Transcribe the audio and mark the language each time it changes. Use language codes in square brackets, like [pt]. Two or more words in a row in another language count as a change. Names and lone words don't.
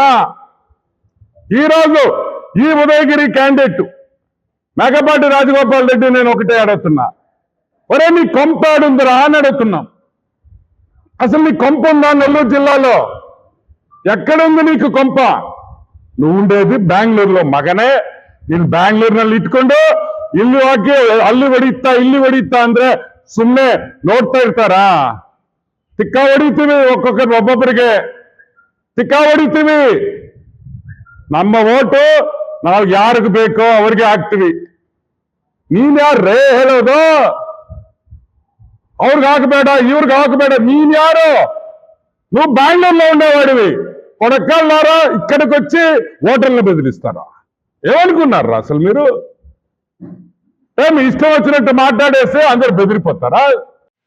[te] ఈరోజు ఈ ఉదయగిరి క్యాండిడేట్ మేకపాటి రాజగోపాల్ రెడ్డి నేను ఒకటే అడుగుతున్నా, ఒరే నీ కొంప ఆడుందిరా అని అడుగుతున్నాం. అసలు నీ కొంప ఉందా నెల్లూరు జిల్లాలో? ఎక్కడుంది నీకు కొంప? నువ్వు ఉండేది బెంగళూరులో ಮಗನೇ. [kn] ನೀನು ಬ್ಯಾಂಗ್ಳೂರ್ನಲ್ಲಿ ಇಟ್ಕೊಂಡು ಇಲ್ಲಿ ಹೋಗಿ ಅಲ್ಲಿ ಹೊಡಿತಾ ಅಂದ್ರೆ ಸುಮ್ಮನೆ ನೋಡ್ತಾ ಇರ್ತಾರಾ? ತಿಕ್ಕ ಹೊಡಿತೀವಿ, ಒಬ್ಬೊಬ್ಬರಿಗೆ ತಿಕ್ಕ ಹೊಡಿತೀವಿ. ನಮ್ಮ ಓಟು ನಾವು ಯಾರಿಗೆ ಬೇಕೋ ಅವ್ರಿಗೆ ಹಾಕ್ತಿವಿ. ನೀನ್ ಯಾರೇ ಹೇಳೋದು? ಅವ್ರಿಗೆ ಹಾಕಬೇಡ, ಇವ್ರಿಗೆ ಹಾಕಬೇಡ. ನೀನ್ యారు? [te] నువ్వు బెంగళూరులో ఉండేవాడివి. కొడకల్లారా ఇక్కడికి వచ్చి ఓటర్లను బెదిరిస్తారా? ఏమనుకున్నారా అసలు మీరు? మీ ఇష్టం వచ్చినట్టు మాట్లాడేస్తే అందరు బెదిరిపోతారా?